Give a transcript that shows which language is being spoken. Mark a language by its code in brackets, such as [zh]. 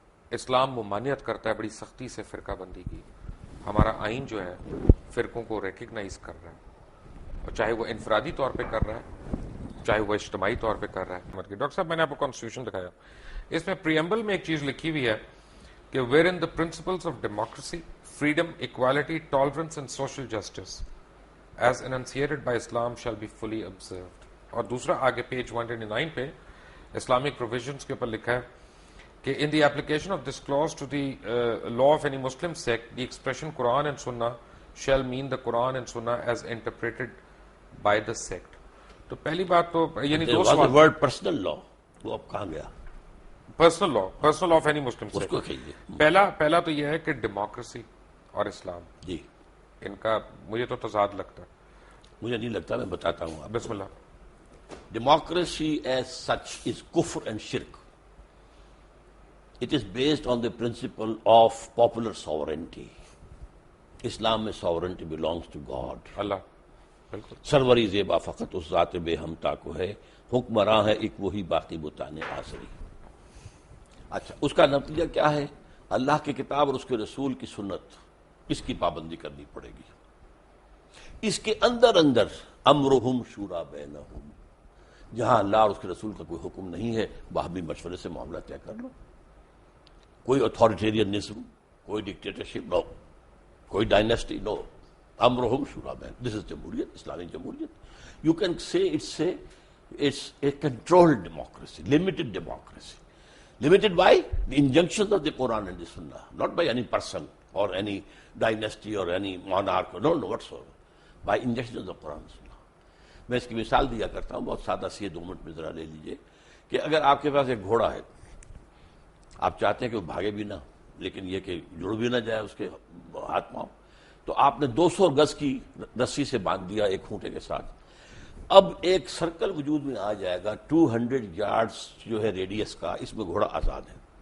[ur] اسلام ممانعت کرتا ہے بڑی سختی سے فرقہ بندی کی، ہمارا آئین جو ہے فرقوں کو ریکگنائز کر رہا ہے، اور چاہے وہ انفرادی طور پہ کر رہا ہے چاہے وہ اجتماعی طور پہ کر رہا ہے۔ ڈاکٹر صاحب میں نے آپ کو کانسٹیٹیوشن دکھایا، اس میں پریمبل میں ایک چیز لکھی ہوئی ہے کہ [en] Where in the principles of democracy, freedom, equality, tolerance and social justice as enunciated by Islam shall be fully observed. [ur] اور دوسرا آگے پیج 129 پہ اسلامک پروویژنس کے اوپر لکھا ہے کہ [en] in the application of this clause to the law of any Muslim sect, the expression Quran and Sunnah shall mean the Quran and Sunnah as interpreted by the sect. [ur] تو پہلی بات تو یعنی دو سوال، ورڈ پرسنل لا وہ اب کہاں گیا؟ [en] personal law of any Muslim [ur] اس کو کہیے۔ پہلا تو یہ ہے کہ ڈیموکریسی اور اسلام، جی ان کا مجھے تو تضاد لگتا ہے۔ مجھے نہیں لگتا، میں بتاتا ہوں آپ۔ بسم اللہ۔ [en] Democracy as such is kufr and shirk. It is based on the principle of popular sovereignty. [ur] اسلام میں [en] sovereignty belongs to God. [ur] اللہ بالکل سروری زیبا فقط اس ذات بے ہمتا کو ہے، حکمراں ہے ایک وہی باقی بتانے آسری۔ اچھا، اس کا نتیجہ کیا ہے؟ اللہ کی کتاب اور اس کے رسول کی سنت، اس کی پابندی کرنی پڑے گی۔ اس کے اندر امرہم شورا بینہم، جہاں اللہ اور اس کے رسول کا کوئی حکم نہیں ہے باہمی مشورے سے معاملہ طے کر لو۔ کوئی اتھارٹیرینزم، کوئی ڈکٹیٹرشپ نو، کوئی ڈائنیسٹی نو، امرہم شورا بین، دس از جمہوریت، اسلامی جمہوریت۔ [en] You can say it's a controlled democracy, limited democracy. Limited by the injunctions of the Quran and the Sunnah, not by any person or any dynasty or any monarch, no whatsoever, by injunctions of the Quran and Sunnah. [ur] میں اس کی مثال دیا کرتا ہوں، بہت سادہ سی ہے، 2 minute میں ذرا لے لیجئے کہ اگر آپ کے پاس ایک گھوڑا ہے، آپ چاہتے ہیں کہ وہ بھاگے بھی نہ لیکن یہ کہ جڑ بھی نہ جائے اس کے ہاتھ پاؤں، تو آپ نے 200 گز کی رسی سے باندھ دیا ایک کھونٹے کے ساتھ۔ اب ایک سرکل وجود میں آ جائے گا 200 یارڈز جو ہے ریڈیس کا، اس میں گھوڑا آزاد ہے،